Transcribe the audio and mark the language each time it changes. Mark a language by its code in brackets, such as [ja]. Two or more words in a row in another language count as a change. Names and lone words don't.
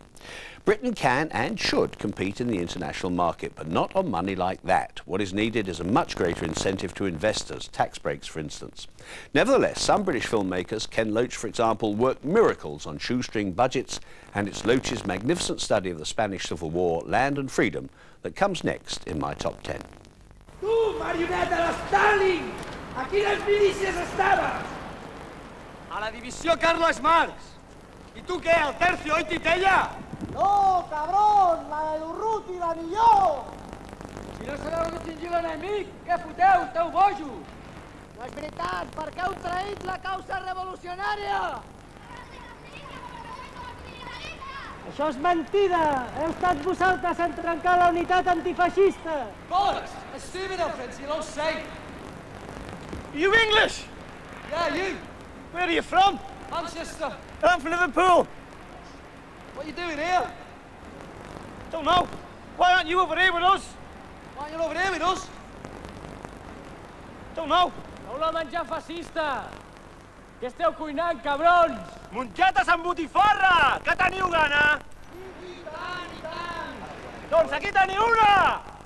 [en] Britain can and should compete in the international market, but not on money like that. What is needed is a much greater incentive to investors, tax breaks for instance. Nevertheless, some British filmmakers, Ken Loach for example, worked miracles on shoestring budgets, and it's Loach's magnificent study of the Spanish Civil War, Land and Freedom, that comes next in my top 10. [es] ¡Tú, marioneta de Stalin! ¡Aquí las milicias estaban! ¡A la división Carlos Marx! ¿Y tú qué, al tercio y titella? [ca] No, cabrón! La de l'Urruti, la millor! Si no sabeu distingir l'enemic, què foteu, esteu bojos? No és veritat, perquè heu traït la causa revolucionària! Això és mentida! Heu estat vosaltres en trencar la unitat antifeixista! [en] Bollocks! A stupid offense, you don't say! You English? Yeah, you! Where are you from? Manchester! I'm from Liverpool! What are you doing here? Don't know. Why aren't you over here with us? Why aren't you over here with us? Don't know. [ca] Heu la menjar fascista! Què esteu cuinant, cabrons? Mongetes amb botifarra! Que teniu gana? I tant, i tant! Doncs aquí teniu una!